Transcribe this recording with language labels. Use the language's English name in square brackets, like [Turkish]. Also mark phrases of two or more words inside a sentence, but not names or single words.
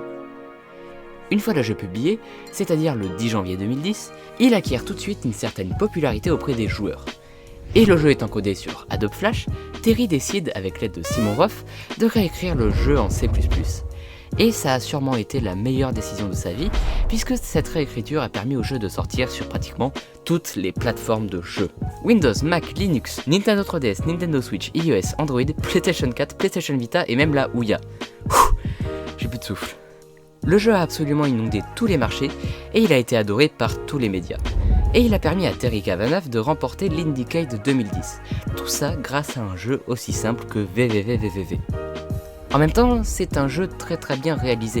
[French] Une fois le jeu publié, c'est-à-dire le 10 janvier 2010, il acquiert tout de suite une certaine popularité auprès des joueurs. Et le jeu étant codé sur Adobe Flash, Terry décide, avec l'aide de Simon Roth, de réécrire le jeu en C++. Et ça a sûrement été la meilleure décision de sa vie, puisque cette réécriture a permis au jeu de sortir sur pratiquement toutes les plateformes de jeu. Windows, Mac, Linux, Nintendo 3DS, Nintendo Switch, iOS, Android, PlayStation 4, PlayStation Vita et même la Ouya. J'ai plus de souffle. Le jeu a absolument inondé tous les marchés et il a été adoré par tous les médias. Et il a permis à Terry Cavanagh de remporter l'Indycade 2010. Tout ça grâce à un jeu aussi simple que VVVVVV. En même temps, c'est un jeu très bien réalisé.